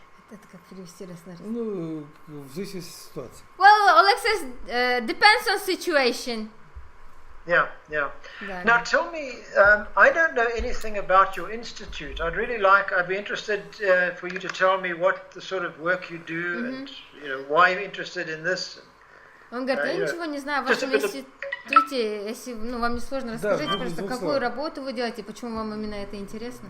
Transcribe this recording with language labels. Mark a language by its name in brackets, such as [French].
[Russian] Это как перевести раз на раз? Ну, в зависимости от ситуации. [English] Well, Oleg says, depends on situation. Yeah. [Russian] Да. [English] Now tell me, I don't know anything about your institute. I'd be interested for you to tell me what the sort of work you do and why you're interested in this. [Russian] Он говорит, я ничего не знаю о вашем институте, если вам не сложно, расскажите просто, какую работу вы делаете, почему вам именно это интересно.